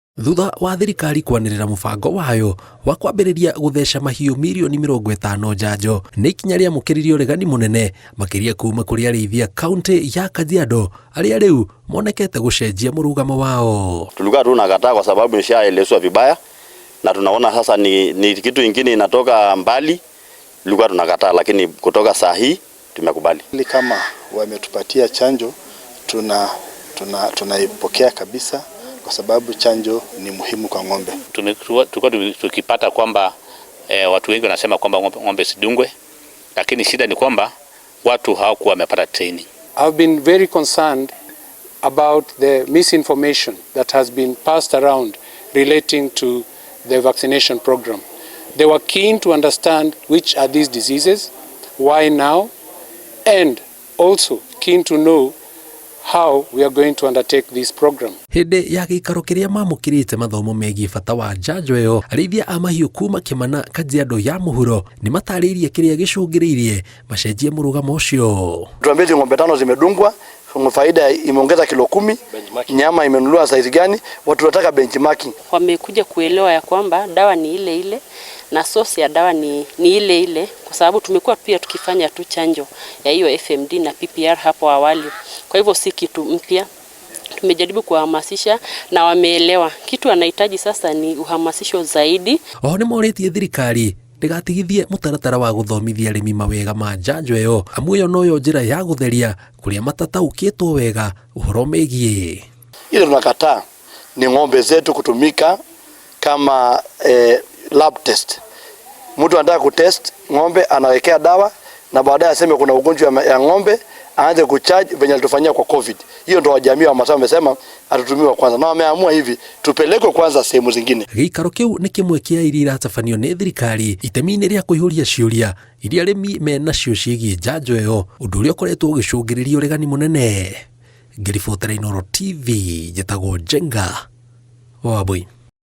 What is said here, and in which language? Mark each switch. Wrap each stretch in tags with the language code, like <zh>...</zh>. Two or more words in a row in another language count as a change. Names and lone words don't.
<ki>Thutha wa thirikari kwanĩrĩra mũbango wayo wa kwambĩrĩria gũtheca mahiũ milioni 50 njanjo, nĩ ikinya rĩamũkĩrire ũregani mũnene makĩria kuma kũrĩ arĩithia kaunti ya Kajiado arĩa rĩu monekete gũcenjia mũrugamo wao.</ki> <sw>Tulikuwa tunakataa kwa sababu nishaelezwa vibaya na tunaona sasa ni kitu kingine inatoka mbali. Tulikuwa tunakataa, lakini kutoka saa hii tumekubali. Kama wametupatia chanjo tunaipokea kabisa, kwa sababu chanjo ni muhimu kwa ng'ombe. Tulikuwa tukipata kwamba watu wengi wanasema kwamba ng'ombe sidungwe, lakini shida ni kwamba watu hawakuwa wamepata training.</sw> <en>I've been very concerned about the misinformation that has been passed around relating to the vaccination program. They were keen to understand which are these diseases, why now, and also keen to know how we are going to undertake this program.</en> <ki>Hĩndĩ ya gĩikaro kĩrĩa mamũkĩrĩte mathomo megiĩ bata wa njanjo ĩyo, arĩithia a mahiũ kuma Kimana, Kajiado ya mũhuro nĩ matarĩirie kĩrĩa gĩcũngĩrĩirie macenjie mũrugamo ũcio.</ki> <sw>Tuambie ng'ombe 5 zimedungwa, faida imeongeza kilo 10, nyama imenunuliwa size gani, watu wanataka benchmarking. Wamekuja kuelewa ya kwamba dawa ni ile ile na source ya dawa ni ile ile, kwa sababu tumekuwa pia tukifanya tu chanjo ya hiyo FMD na PPR hapo awali. Kwa hivyo si kitu mpya. Tumejaribu kuhamasisha na wameelewa. Kitu anahitaji sasa ni uhamasisho zaidi.</sw> <ki>Nĩ morĩtie thirikari ndĩgatigithie mũtaratara wa gũthomithia arĩmi mawega ma njanjo ĩyo, amu ĩyo noyo njĩra ya gũtheria kũrĩa matataũkĩtwo wega ũhoro megiĩ.</ki> <sw>Ile tunakataa ni ng'ombe zetu kutumika kama</sw> <en>lab test.</en> <sw>Mtu anataka kutest ng'ombe, anawekea dawa na baadaye aseme kuna ugonjwa ya ng'ombe, aanze kucharge venye alitufanyia kwa COVID. Hiyo ndo wajamii wa Masai wamesema atutumiwa kwanza, na wameamua hivi tupelekwe kwanza sehemu zingine.</sw> <ki>Gĩikaro kĩu nĩ kĩmwe kĩa iria iratabanio nĩ thirikari itemi-inĩ rĩa kũihũria ciũria iria arĩmi menacio ciĩgiĩ njanjo ĩyo, ũndũ ũrĩa ũkoretwo ũgĩcũngĩrĩria ũregani mũnene. Ngĩribotera Inooro TV, njĩtagwo Njenga Wambui.</ki>